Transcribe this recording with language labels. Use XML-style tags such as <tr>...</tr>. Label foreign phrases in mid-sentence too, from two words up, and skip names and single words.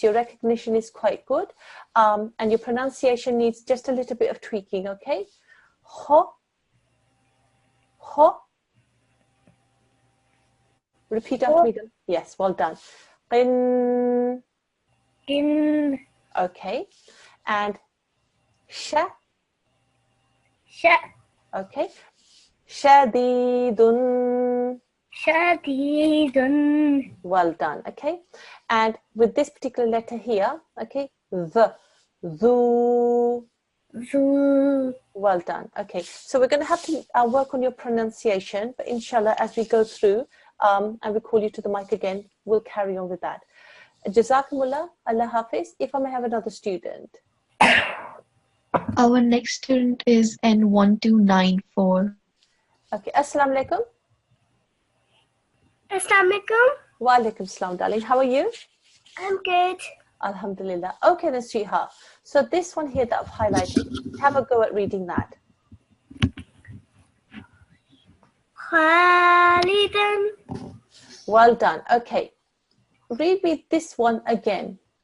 <en>Your recognition is quite good. And your pronunciation needs just a little bit of tweaking, okay?</en> <ar>Ho. Ho.</ar> <en>Repeat after me. Yes, well done.</en> <ar>Qin. Kin.</ar> <en>Okay. And sha.</en> <ar>Sha.</ar> <en>Okay. Shadidun.</en> <ar>Shadidun.</ar> <en>Well done. Okay. And with this particular letter here, okay, the, zu.</en> <ar>Zu.</ar> <en>Well done. Okay. So we're going to have to work on your pronunciation, but inshallah, as we go through and we call you to the mic again, we'll carry on with that.</en> <ar>جزاكم الله، الله حافظ.</ar> <en>If I may have another student. Our next student is N1294.</en> <ar>Okay. السلام عليكم. السلام عليكم. وعليكم السلام,</ar> <en>darling. How are you? I'm good. Alhamdulillah. Okay then, sweetheart. So this one here that I've highlighted, have a go at reading that.</en> <ar>خالدا.</ar> <en>Well done. Okay. Read me this one again.</en>